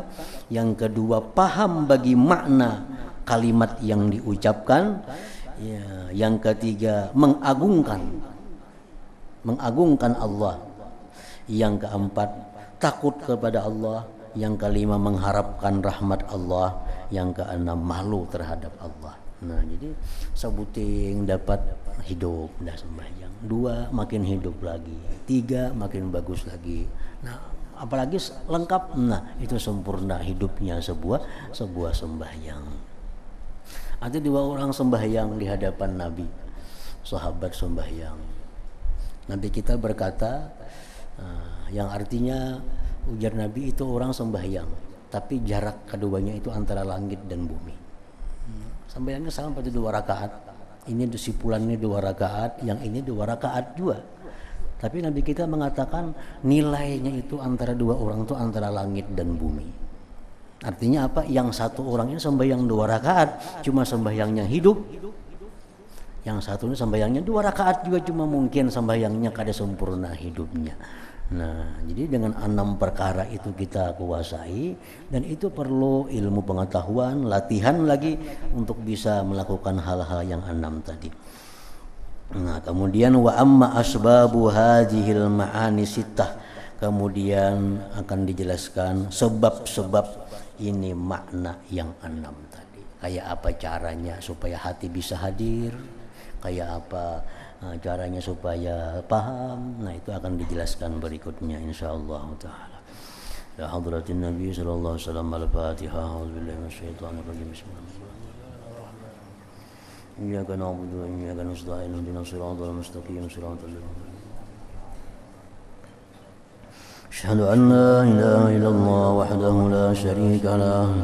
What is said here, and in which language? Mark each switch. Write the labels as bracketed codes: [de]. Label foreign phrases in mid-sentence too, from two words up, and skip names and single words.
[id] Yang kedua, paham bagi makna kalimat yang diucapkan. Ya, yang ketiga, mengagungkan Allah. Yang keempat, takut kepada Allah. Yang kelima, mengharapkan rahmat Allah. Yang keenam, malu terhadap Allah. Nah, jadi sebuting dapat hidup dah sembahyang. 2 makin hidup lagi. 3 makin bagus lagi. Nah, apalagi lengkap. Nah, itu sempurna hidupnya sebuah sembahyang. Ada 2 orang sembahyang di hadapan Nabi. Sahabat sembahyang. Nabi kita berkata, yang artinya ujar Nabi itu orang sembahyang, tapi jarak keduanya itu antara langit dan bumi. Sembahyangnya sampai 2 rakaat. Ini disipulannya 2 rakaat, yang ini 2 rakaat juga. Tapi Nabi kita mengatakan nilainya itu antara 2 orang itu antara langit dan bumi. Artinya apa? Yang satu orangnya sembahyang 2 rakaat, cuma sembahyangnya hidup. Yang satunya sembahyangnya 2 rakaat juga, cuma mungkin sembahyangnya kada sempurna hidupnya. Nah, jadi dengan 6 perkara itu kita kuasai, dan itu perlu ilmu pengetahuan, latihan lagi untuk bisa melakukan hal-hal yang 6 tadi. Nah, kemudian [ar] وأما أسباب هذه المعاني ستة. [id] Kemudian akan dijelaskan sebab-sebab ini makna yang 6 tadi. Kayak apa caranya supaya hati bisa hadir, kayak apa caranya supaya paham. Nah, itu akan dijelaskan berikutnya [ar] إن شاء الله تعالى. يا حضرة النبي صلى الله عليه وسلم الفاتحة. أعوذ بالله من الشيطان الرجيم بسم الله الرحمن الرحيم. إياك نعبد وإياك نستعين اهدنا الصراط المستقيم. صراط الذين أشهد أن لا إله إلا الله وحده لا شريك له.